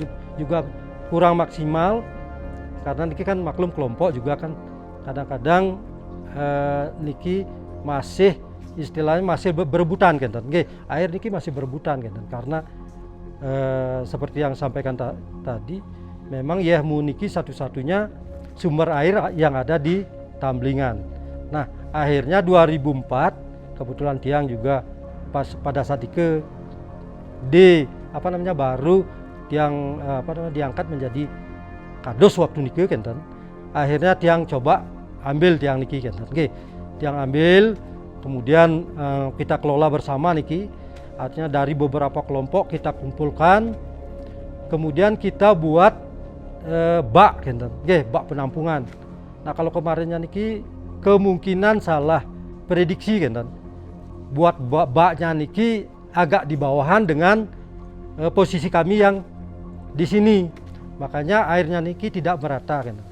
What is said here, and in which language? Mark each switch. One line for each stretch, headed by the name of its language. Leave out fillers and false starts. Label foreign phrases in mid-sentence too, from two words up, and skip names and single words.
Indonesian: juga kurang maksimal, karena niki kan maklum kelompok juga kan kadang-kadang niki masih istilahnya masih berebutan air niki masih berebutan karena seperti yang sampaikan tadi, memang Yehmu niki satu-satunya sumber air yang ada di Tamblingan. Nah akhirnya 2004 kebetulan tiang juga pada saat itu baru tiang diangkat menjadi kados waktu niki akhirnya tiang coba ambil tiang niki tiang ambil, kemudian kita kelola bersama niki. Artinya dari beberapa kelompok kita kumpulkan, kemudian kita buat bak penampungan. Nah kalau kemarinnya niki kemungkinan salah prediksi buat baknya niki agak di bawahan dengan posisi kami yang di sini, makanya airnya niki tidak merata .